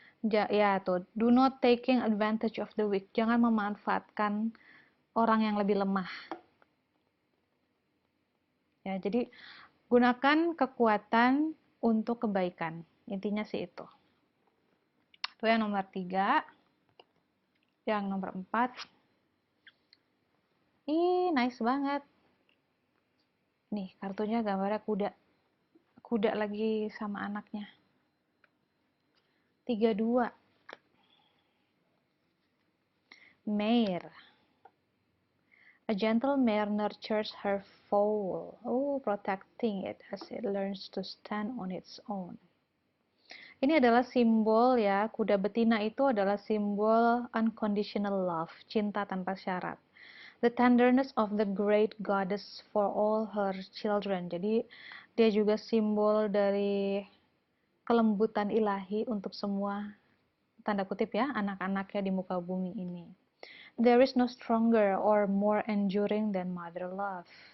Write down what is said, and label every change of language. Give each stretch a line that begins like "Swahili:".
Indonesian: Ya tuh,
English: do not taking advantage of the weak.
Indonesian: Jangan memanfaatkan orang yang lebih lemah. Ya, jadi gunakan kekuatan untuk kebaikan. Intinya sih itu. Itu yang nomor 3. Yang nomor 4. Ih, nice banget. Nih, kartunya gambarnya kuda. Kuda lagi sama anaknya. 32.
English: Mare. A gentle mare nurtures her foal, protecting it as it learns to stand on its own.
Indonesian: Ini adalah simbol ya, kuda betina itu adalah simbol
English: unconditional love,
Indonesian: cinta tanpa syarat.
English: The tenderness of the great goddess for all her children.
Indonesian: Jadi dia juga simbol dari kelembutan ilahi untuk semua, tanda kutip ya, anak-anaknya di muka bumi ini.
English: There is no stronger or more enduring than mother love.